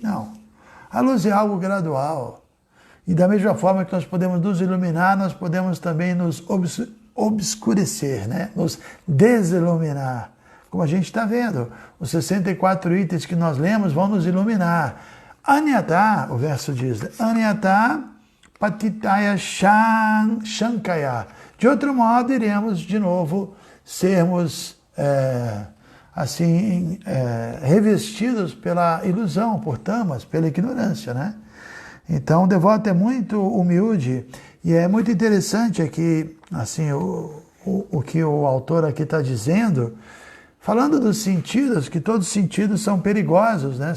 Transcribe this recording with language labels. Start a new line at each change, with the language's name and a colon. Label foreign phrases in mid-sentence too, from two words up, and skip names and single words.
Portuguese: Não. A luz é algo gradual. E da mesma forma que nós podemos nos iluminar, nós podemos também nos obscurecer, né? Nos desiluminar. Como a gente está vendo, os 64 itens que nós lemos vão nos iluminar. Anyata, o verso diz,
Sanskrit: अन्यत पतितय शङ्कय.
Portuguese: De outro modo, iremos de novo sermos revestidos pela ilusão, por tamas, pela ignorância, né? Então, o devoto é muito humilde e é muito interessante aqui, assim, o que o autor aqui está dizendo, falando dos sentidos, que todos os sentidos são perigosos, né?